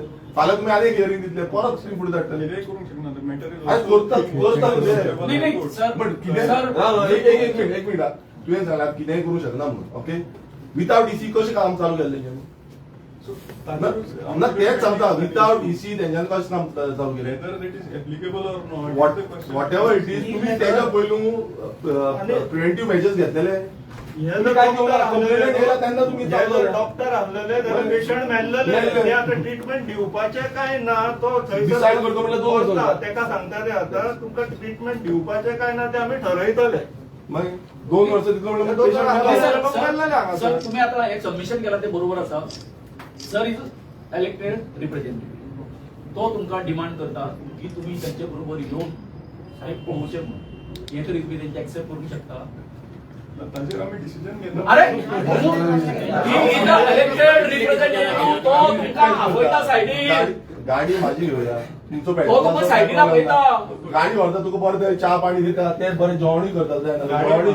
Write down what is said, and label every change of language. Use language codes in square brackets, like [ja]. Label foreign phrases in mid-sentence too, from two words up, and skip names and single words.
[kok] फाल्यां तुम्ही आनी हियरिंग दितले परत तुम्ही फुडें धाडटले. कितेंय करूंक शकना. मॅटेरियल आज करता नाही, नाही, सर, बट कितें सर, एक मिनिट तुवें सांगलां कितेंय करूं शकना म्हणून. ओके [en] without EC [kok] कशें काम चालू केलें तेंच्यांनी. ना तेच सांगता [en] without EC [kok] तेंच्यांनी कशें काम चालू केलें. [en] whether it is applicable or not. whatever it is [kok] तुम्ही तेच्या पयलू [en] preventive measures [kok] घेतलेले. तेन्ना तुम्ही डॉक्टर आणलेले पेशंट मेल्लेले ते आता ट्रीटमेंट दिवपाचे काय ना तो Decide करतो म्हणल्यार दोन वर्सां जाता. तेका सांगता ते आता तुमका ट्रीटमेंट दिवपाचे काय ना ते आम्ही ठरयतले. मागीर 2 वर्सां तितलो म्हणल्यार दोन patient वर्सां मेल्लो. जाता. सर तुम्ही आता एक सबमिशन केला ते बरोबर असा. [en] sir is elected representative. [kok] तो तुमका डिमांड करता की तुम्ही त्यांच्या बरोबर येऊन साहेब पोहोचे म्हणून हे तरी तुम्ही त्यांचे ऍक्सेप्ट करू शकता. ताचेर आमी डिसिजन घेतलो. अरे [en] elected representative [kok] तो तुमका आपयता सायडीन. गाडी माझी घेऊया तुमचो तो तुका सायडीन आपयता. गाडी व्हरता तुका बरें च्या पाणी दिता तेच बरें जेवणूय करता जाय ना. जेवणूय